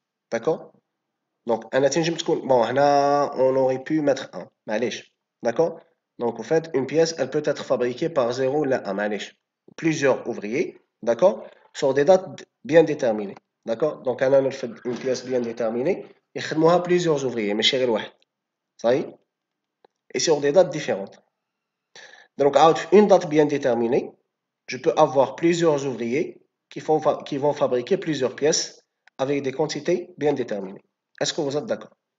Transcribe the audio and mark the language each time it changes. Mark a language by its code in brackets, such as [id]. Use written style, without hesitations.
[fr] D'accord? Donc, bon, on aurait pu mettre un. [ar] معليش. [fr] D'accord? Donc, en fait, une pièce, elle peut être fabriquée par zéro ou un. [ar] معليش. [fr] Plusieurs ouvriers. D'accord? Sur des dates bien déterminées. D'accord? Donc, on a une pièce bien déterminée. [ar] يخدموها [fr] plusieurs ouvriers, [ar] ماشي غير واحد. [fr] Ça y est? Et sur des dates différentes. Donc, à une date bien déterminée, je peux avoir plusieurs ouvriers qui vont fabriquer plusieurs pièces avec des quantités bien déterminées. Est-ce que vous êtes d'accord?